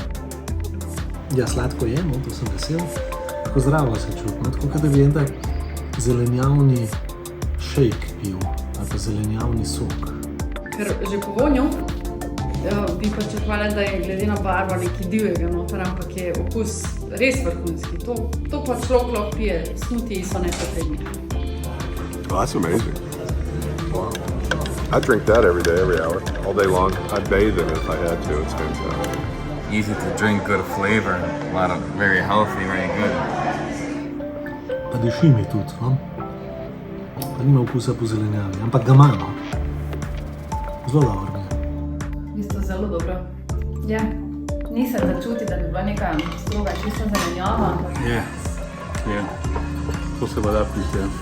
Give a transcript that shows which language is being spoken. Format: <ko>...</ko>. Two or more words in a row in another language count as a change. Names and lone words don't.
<sl>Ja, sladko je, no, to sem vesel. Tako zdravo se čuti, no, tako da bi en tak zelenjavni shake pil, ali pa zelenjavni sok. Ker že po vonju bi pričakovala, da je glede na barvo nekaj divjega noter, ampak je okus res vrhunski. To pa človek lahko pije, smutiji so nepotrebni.</sl> <en>Oh, that's amazing. Wow. I drink that every day, every hour, all day long. I'd bathe in it if I had to. It's fantastic. Easy to drink, good flavor, a lot of very healthy, very good.</en> <sl>Pa diši mi tudi, no? Pa nima okusa po zelenjavi, ampak ga ima, no? Zelo dobro mi je. V bistvu zelo dobro. Ja, nisem začuti, da bi bila neka stroga čista zelenjava, ampak... Je. To se pa da piti, ja.</sl>